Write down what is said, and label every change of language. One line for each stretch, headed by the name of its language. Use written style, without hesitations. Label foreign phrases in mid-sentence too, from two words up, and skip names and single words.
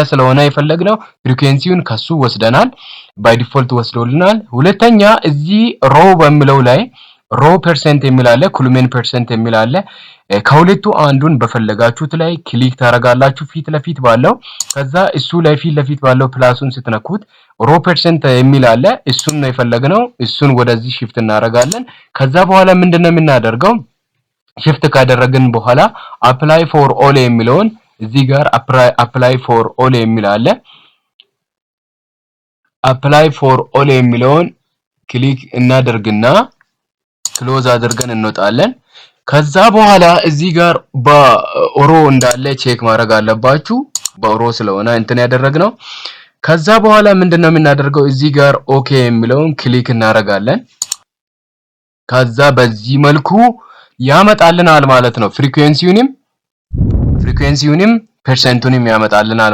Amharic: ስለሆነ የፈለግነው ፍሪኩዌንሲውን ከሱ ወስደናል፣
English: by default
Amharic: ወስዶልናል። ሁለተኛ እዚህ ሮ በሚለው ላይ
English: row percent
Amharic: የሚል አለ፣
English: column percent
Amharic: የሚል አለ። ከሁለቱ አንዱን በፈለጋችሁት ላይ ክሊክ ታረጋላችሁ ፊት ለፊት ባለው። ከዛ እሱ ላይ ፊት ለፊት ባለው ፕላሱን ስትነኩት
English: row percent
Amharic: የሚል አለ። እሱን ነው የፈለግነው። እሱን ወደዚህ shift እናረጋለን። ከዛ በኋላ ምንድነው የምናደርገው? shift ካደረግን በኋላ
English: apply for all
Amharic: የሚለውን እዚህ ጋር
English: apply for all
Amharic: የሚል አለ።
English: apply for all
Amharic: የሚለውን ክሊክ እናደርግና ክሎዝ አድርገን እንወጣለን። ከዛ በኋላ እዚህ ጋር በኦሮ እንዳለ ቼክ ማድረግ አለባችሁ። በኦሮ ስለሆነ እንትን ያደረግነው። ከዛ በኋላ ምንድነው የምናደርገው? እዚህ ጋር ኦኬ የሚለውን ክሊክ እናረጋለን። ከዛ በዚህ መልኩ ያመጣልናል ማለት ነው። ፍሪኩዌንሲውንም ፐርሰንቱንም ያመጣልናል